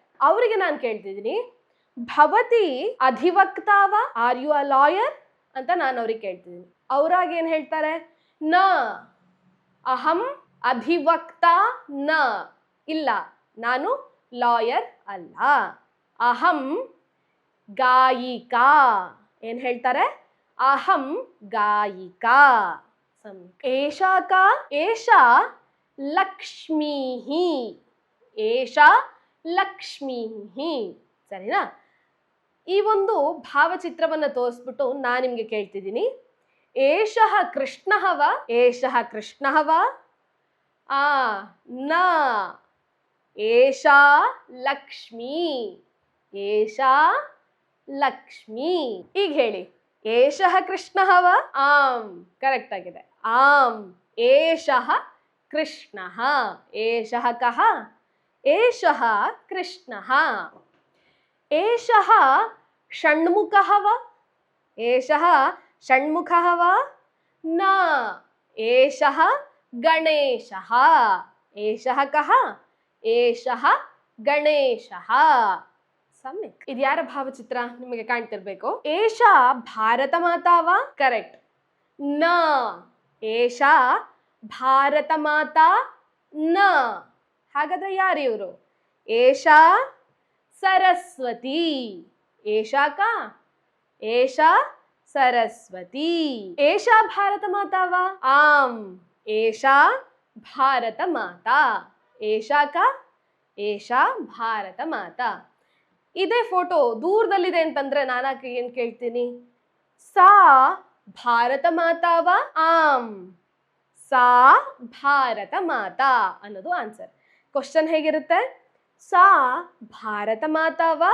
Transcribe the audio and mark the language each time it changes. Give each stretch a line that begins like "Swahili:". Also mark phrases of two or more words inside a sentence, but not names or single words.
Kannada: ಅವರಿಗೆ ನಾನು ಕೇಳ್ತಿದ್ದೀನಿ
Sanskrit: भवति अधिवक्ताव,
English: are you a lawyer
Kannada: ಅಂತ ನಾನು ಅವ್ರಿಗೆ ಕೇಳ್ತಿದ್ದೀನಿ. ಅವ್ರಾಗ ಏನು ಹೇಳ್ತಾರೆ?
Sanskrit: न अहं अधिवक्ता न.
Kannada: ಇಲ್ಲ, ನಾನು ಲಾಯರ್ ಅಲ್ಲ,
Sanskrit: अहं गायिका.
Kannada: ಏನು ಹೇಳ್ತಾರೆ?
Sanskrit: अहं गायिका. एषा का? एषा लक्ष्मी. एषा लक्ष्मी.
Kannada: ಸರಿನಾ? ಈ ಒಂದು ಭಾವಚಿತ್ರವನ್ನು ತೋರಿಸ್ಬಿಟ್ಟು ನಾನು ನಿಮಗೆ ಕೇಳ್ತಿದ್ದೀನಿ,
Sanskrit: एषः कृष्णः व. एषः कृष्णः व। न एषा लक्ष्मी. एषा लक्ष्मी.
Kannada: ಈಗ ಹೇಳಿ,
Sanskrit: एषः कृष्णः वा?
Kannada: ಆಮ್, ಕರೆಕ್ಟ್ ಆಗಿದೆ. ಆಮ್,
Sanskrit: एषः कृष्णः. एषः कः? एषः कृष्णः. एषः षण्मुखः वा? एषः षण्मुखः वा? न. एषः गणेशः। एषः कः? एषः गणेशः। सम्यक्.
Kannada: ಇದು ಯಾರ ಭಾವಚಿತ್ರ ನಿಮಗೆ ಕಾಣ್ತಿರ್ಬೇಕು?
Sanskrit: एषा भारत माता वा?
Kannada: ಕರೆಕ್ಟ್. ನ.
Sanskrit: एषा भारत माता न.
Kannada: ಹಾಗಾದ್ರೆ ಯಾರು ಇವರು?
Sanskrit: एषा सरस्वती. एषा का? एषा सरस्वती. एषा भारत माता वा? आम्, एषा भारत माता. एषा का? एषा भारत माता.
Kannada: ಇದೇ ಫೋಟೋ ದೂರದಲ್ಲಿದೆ ಅಂತಂದ್ರೆ ನಾನು ಏನ್ ಕೇಳ್ತೀನಿ?
Sanskrit: सा भारत माता वा? आम्, सा भारत माता
Kannada: ಅನ್ನೋದು ಆನ್ಸರ್. ಕ್ವಶನ್ ಹೇಗಿರುತ್ತೆ?
Sanskrit: सा भारत माता वा?